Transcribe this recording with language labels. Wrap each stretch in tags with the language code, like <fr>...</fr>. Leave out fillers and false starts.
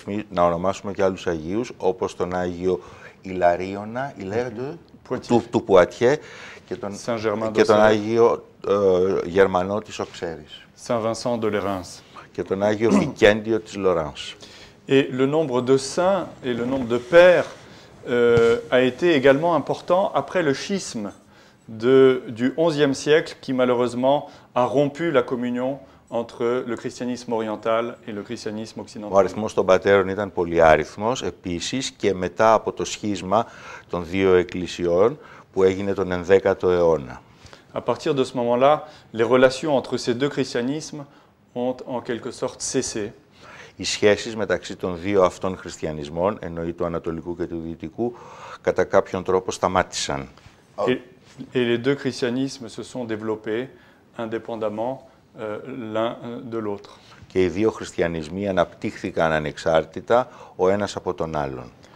<el>Να ονομάσουμε και άλλους Αγίους, όπως τον Άγιο Ιλαρίωνα, του Πουατιέ και τον Άγιο Γερμανό της Οξέρης</el> <fr>Saint Vincent de Lérins.</fr> <el>Και τον Άγιο Βικέντιο της Λοράνς.</el> <fr>Et le nombre de saints et le nombre de pères a été également important après le schisme du XIe siècle qui malheureusement a rompu la communion entre le christianisme oriental et le christianisme occidental.</fr> <el>Ο αριθμός των πατέρων ήταν πολυάριθμος επίσης και μετά από το σχίσμα των δύο εκκλησιών που έγινε τον 11ο αιώνα.</el> <fr>À partir de ce moment-là, les relations entre ces deux christianismes ont en quelque sorte cessé.</fr> <el>Οι σχέσεις μεταξύ των δύο αυτών χριστιανισμών, εννοεί του Ανατολικού και του Δυτικού, κατά κάποιον τρόπο σταμάτησαν.</el> <fr>Et les deux christianismes se sont développés indépendamment l'un de l'autre.</fr> <el>Και οι δύο χριστιανισμοί αναπτύχθηκαν ανεξάρτητα ο ένας από τον άλλον.</el>